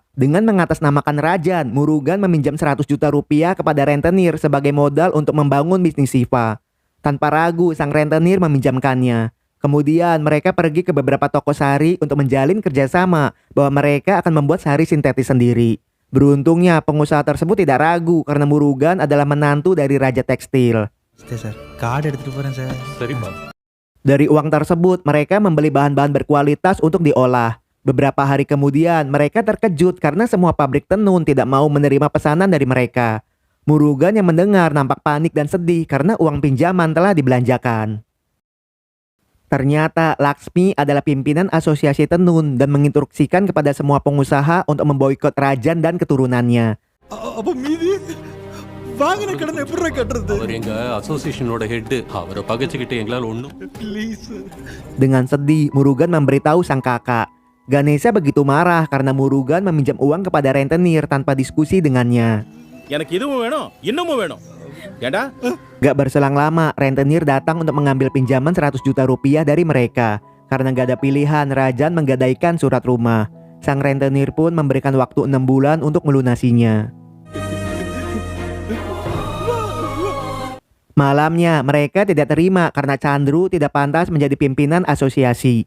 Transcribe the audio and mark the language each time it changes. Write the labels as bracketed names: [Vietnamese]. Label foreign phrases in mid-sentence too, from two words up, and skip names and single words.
[Indonesian] Dengan mengatasnamakan Rajan, Murugan meminjam 100 juta rupiah kepada rentenir sebagai modal untuk membangun bisnis Siva. Tanpa ragu, sang rentenir meminjamkannya. Kemudian mereka pergi ke beberapa toko sari untuk menjalin kerjasama bahwa mereka akan membuat sari sintetis sendiri. Beruntungnya pengusaha tersebut tidak ragu karena Murugan adalah menantu dari raja tekstil. [Tamil] சார் கார்டு எடுத்துட்டு போறேன் சார். சரிப்பா. [Indonesian] Dari uang tersebut mereka membeli bahan-bahan berkualitas untuk diolah. Beberapa hari kemudian mereka terkejut karena semua pabrik tenun tidak mau menerima pesanan dari mereka. Murugan yang mendengar nampak panik dan sedih karena uang pinjaman telah dibelanjakan. Ternyata Laksmi adalah pimpinan asosiasi tenun dan menginstruksikan kepada semua pengusaha untuk memboikot Rajan dan keturunannya. [Tamil] அப்ப மீதி வாங்கின கடன் எப்படி கட்டுறது? அவர் எங்க அசோசியேஷனோட ஹெட். அவரை பகைச்சுக்கிட்டு எங்களால ஒண்ணும். ப்ளீஸ். [Indonesian] Dengan sedih, Murugan memberitahu sang kakak. Ganesha begitu marah karena Murugan meminjam uang kepada rentenir tanpa diskusi dengannya. [Tamil] எனக்கு இதுவும் வேணும், இன்னமும் வேணும். ஏண்டா? [Indonesian] Gak berselang lama, rentenir datang untuk mengambil pinjaman 100 juta rupiah dari mereka. Karena gak ada pilihan, Rajan menggadaikan surat rumah. Sang rentenir pun memberikan waktu 6 bulan untuk melunasinya. Malamnya, mereka tidak terima karena Chandru tidak pantas menjadi pimpinan asosiasi.